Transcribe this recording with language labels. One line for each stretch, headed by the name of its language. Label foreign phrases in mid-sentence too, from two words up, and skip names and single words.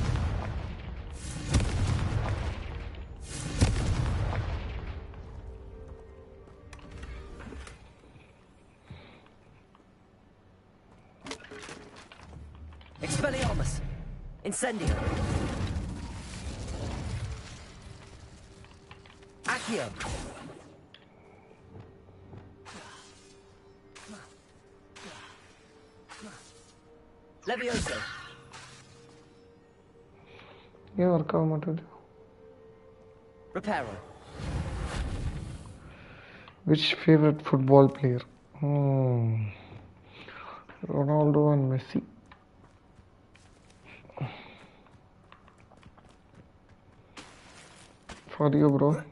Latin: Expelliarmus. Incendio. Accio. Levioso.
Tamil: ஏன் ஒர்க் ஆக மாட்டேது?
Latin: Reparo.
English: Which favorite football player? Ronaldo and Messi. For you, bro.